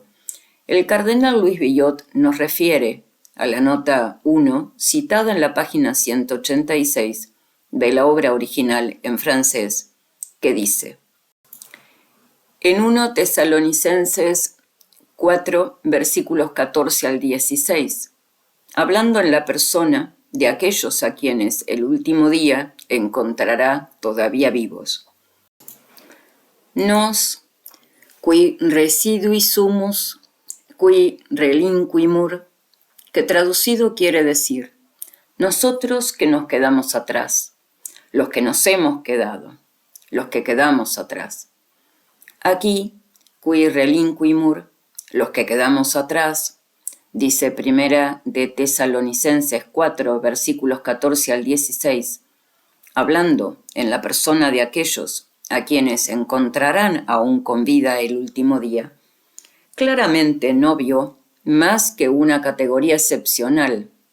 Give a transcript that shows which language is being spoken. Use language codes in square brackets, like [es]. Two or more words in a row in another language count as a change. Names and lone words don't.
[es] el cardenal Luis Villot nos refiere a la nota 1 citada en la página 186 de la obra original en francés, que dice: en 1 Tesalonicenses 4, versículos 14 al 16, hablando en la persona de aquellos a quienes el último día encontrará todavía vivos. [la] Nos, qui residui sumus, qui relinquimur, [es] que traducido quiere decir, nosotros que nos quedamos atrás, los que nos hemos quedado, los que quedamos atrás. Aquí, [la] qui relinquimur, [es] los que quedamos atrás, dice primera de Tesalonicenses 4, versículos 14 al 16, hablando en la persona de aquellos a quienes encontrarán aún con vida el último día, claramente no vio más que una categoría excepcional,